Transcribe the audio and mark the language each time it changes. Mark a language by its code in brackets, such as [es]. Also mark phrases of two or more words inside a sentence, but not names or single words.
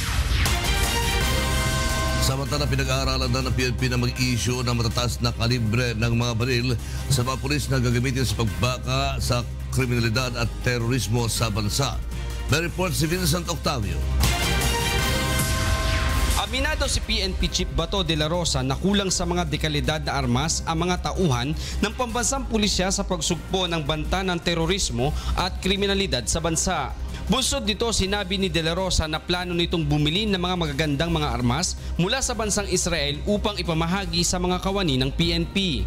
[tl] Samantala, pinag-aaralan na ng PNP na mag-issue ng matataas na kalibre ng mga baril sa mga pulis na gagamitin sa pagbaka sa kriminalidad at terorismo sa bansa. May report si Vincent Octavio. Aminado si PNP Chief Bato de la Rosa na kulang sa mga dekalidad na armas ang mga tauhan ng pambansang pulisya sa pagsugpo ng banta ng terorismo at kriminalidad sa bansa. Bunsod dito, sinabi ni De La Rosa na plano nitong bumili ng mga magagandang mga armas mula sa bansang Israel upang ipamahagi sa mga kawani ng PNP.